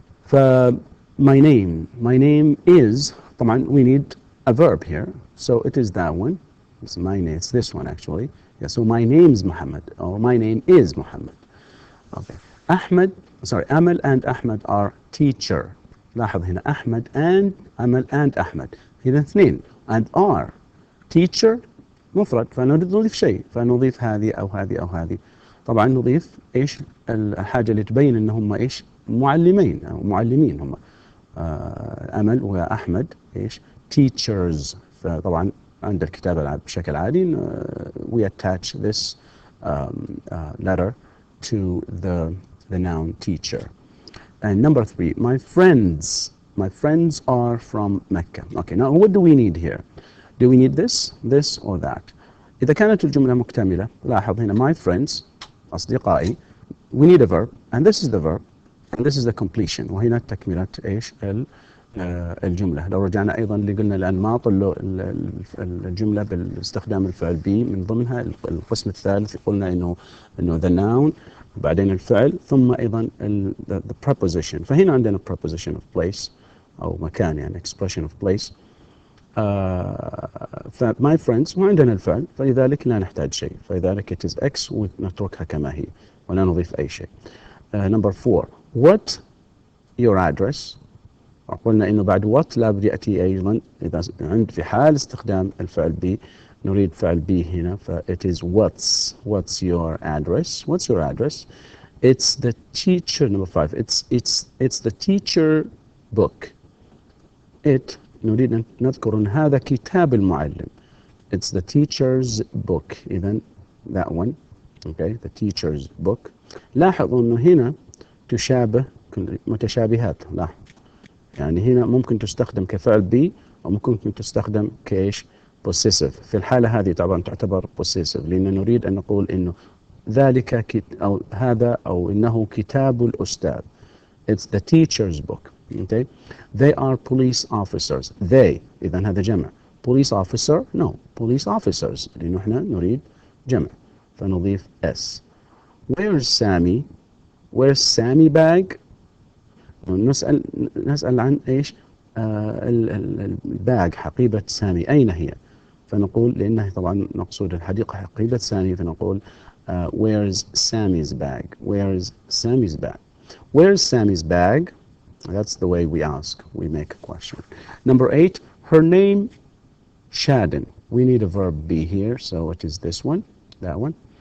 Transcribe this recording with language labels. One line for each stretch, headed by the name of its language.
English: ف my name is طبعا we need a verb here, so it is that one. It's my name, it's this one actually. Yeah, so my name is Muhammad or my name is Muhammad. Okay. Amal and Ahmed are teacher.
Arabic: لاحظ هنا أحمد and أمل and أحمد هنا اثنين
English: and are teacher
Arabic: مفرد، فنريد نضيف شيء فنضيف هذه أو هذه أو هذه. طبعا نضيف إيش الحاجة اللي تبين إن هم إيش معلمين أو معلمين هم. أمل وأحمد إيش teachers. فطبعا عند الكتابة بشكل عادي
English: we attach this letter to the noun teacher. And number 3 my friends are from Mecca. Okay, now what do we need here? Do we need this or that?
Arabic: إذا كانت الجملة مكتملة لاحظ هنا
English: my friends أصدقائي we need a verb and this is the verb and this is the completion،
Arabic: وهنا تكملة إيش الجملة. لو رجعنا أيضا اللي قلنا الأنماط الجملة باستخدام الفعل be من ضمنها القسم الثالث قلنا إنه the noun وبعدين الفعل ثم أيضا the preposition. فهنا عندنا preposition of place أو مكان يعني expression of place. my friends وعندنا الفعل فلذلك لا نحتاج شيء، فلذلك
English: it is X
Arabic: ونتركها كما هي ولا نضيف أي شيء.
English: number 4 what your address.
Arabic: قلنا إنه بعد what لابد يأتي أيضا إذا في حال استخدام الفعل be نريد فعل be هنا ف
English: it is what's your address. It's the teacher. number 5 it's the teacher book.
Arabic: نريد أن نذكر أن هذا كتاب المعلم.
English: it's the teacher's book. إذن that one okay the teacher's book.
Arabic: لاحظوا أنه هنا تشابه متشابهات. لاحظ يعني هنا ممكن تستخدم كفعل be وممكن تستخدم كإيش possessive. في الحالة هذه طبعا تعتبر possessive لأن نريد أن نقول إنه ذلك أو هذا أو إنه كتاب الأستاذ.
English: it's the teacher's book. okay they are police officers.
Arabic: they إذن هذا جمع.
English: police officer no police officers
Arabic: لأنه إحنا نريد جمع فنضيف s.
English: where's Sammy bag.
Arabic: نسأل عن إيش الباج حقيبة سامي أين هي، فنقول لأنه طبعا نقصد الحديقة حقيبة سامي فنقول
English: where's Sammy's bag. That's the way we ask, we make a question. number 8 her name Shadin. we need a verb be here, so it is this one, that one.